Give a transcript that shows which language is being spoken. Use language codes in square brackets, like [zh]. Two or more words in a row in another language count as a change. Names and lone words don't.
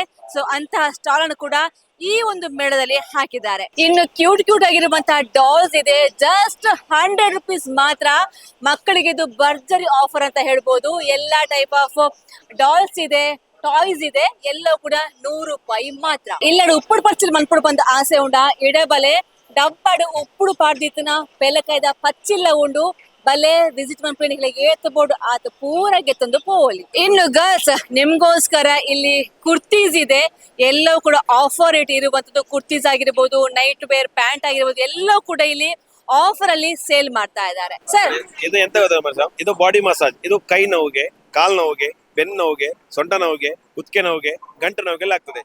[kn] ಸೊ ಅಂತಹ ಸ್ಟಾಲ್ ಅನ್ನು ಕೂಡ ಈ ಒಂದು ಮೇಳದಲ್ಲಿ ಹಾಕಿದ್ದಾರೆ. ಇನ್ನು ಕ್ಯೂಟ್ ಆಗಿರುವಂತಹ ಡಾಲ್ಸ್ ಇದೆ. [en] just 100 rupees [kn] ಮಾತ್ರ. ಮಕ್ಕಳಿಗೆ ಇದು ಭರ್ಜರಿ ಆಫರ್ ಅಂತ ಹೇಳ್ಬೋದು. ಎಲ್ಲಾ [en] type of dolls [kn] ಇದೆ, ಟಾಯ್ಸ್ ಇದೆ, ಎಲ್ಲವೂ ಕೂಡ 100 ರೂಪಾಯಿ ಮಾತ್ರ. [tcy] ಇಲ್ಲಡು ಉಪ್ಪುಡು ಪರ್ಚಲ್ ಮನ್ಪುಡು ಬಂದ ಆಸೆ ಉಂಡ ಇಡಬಲೆ ಡಬ್ಬಡು ಉಪ್ಪುಡು ಪಾಡ್ದಿತ್ತನ ಪೆಲಕಾಯ್ದ ಪಚ್ಚಿಲ್ಲ ಉಂಡು ಬಲೆ ವಿಸಿಟ್ ಮನ್ಪೇಣಿಗೆ ಏತಬೋಡು ಆತ ಪೂರ ಗೆತ್ತೊಂದು ಪೋಲಿ. [kn] ಇನ್ನು ಗರ್ಲ್ಸ್ ನಿಮ್ಗೋಸ್ಕರ ಇಲ್ಲಿ ಕುರ್ತೀಸ್ ಇದೆ. ಎಲ್ಲವೂ ಕೂಡ ಆಫರ್ ರೇಟ್ ಇರುವಂತದ್ದು. ಕುರ್ತೀಸ್ ಆಗಿರ್ಬೋದು, [en] night wear pant [kn] ಆಗಿರ್ಬೋದು, ಎಲ್ಲವೂ ಕೂಡ ಇಲ್ಲಿ ಆಫರ್ ಅಲ್ಲಿ ಸೇಲ್ ಮಾಡ್ತಾ ಇದ್ದಾರೆ. ಸರ್ ಇದು ಎಂತ ಗೊತ್ತಾ ಮೇಡಮ್, ಇದು [en] body massage. [kn] ಇದು ಕೈ ನೋವಿಗೆ, ಕಾಲ್ ನೋವಿಗೆ, ಬೆನ್ನು ನೋವಿಗೆ, ಸೊಂಟ ನೋವಿಗೆ, ಕುತ್ತಿಗೆ ನೋವಿಗೆ, ಗಂಟು ನೋವಿಗೆಲ್ಲ ಆಗ್ತದೆ.